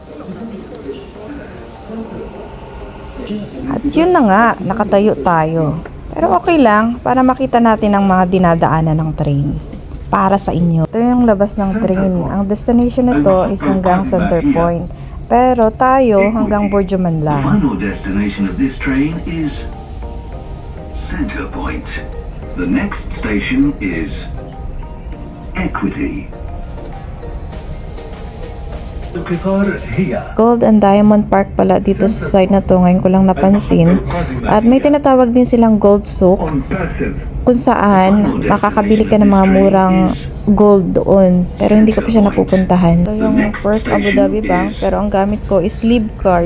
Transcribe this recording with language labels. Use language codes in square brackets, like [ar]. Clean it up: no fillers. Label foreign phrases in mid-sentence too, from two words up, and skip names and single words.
[tl] At yun na nga, nakatayo tayo. Pero okay lang, para makita natin ang mga dinadaanan ng train. Para sa inyo. Ito yung labas ng train. Ang destination nito is hanggang Center Point. Pero tayo hanggang Borjoman [en] The [tl] lang. [en] final destination of this train is Center Point. The next station is Equity. [ar] القطار هي [tl] Gold and Diamond Park pala dito sa side na to. Ngayon ko lang napansin. At may tinatawag din silang Gold Souk, on passive. kung saan makakabili ka ng mga murang gold doon. Pero hindi ko pa siya napupuntahan. Ito yung First Abu Dhabi Bank, pero ang gamit ko is Live Card.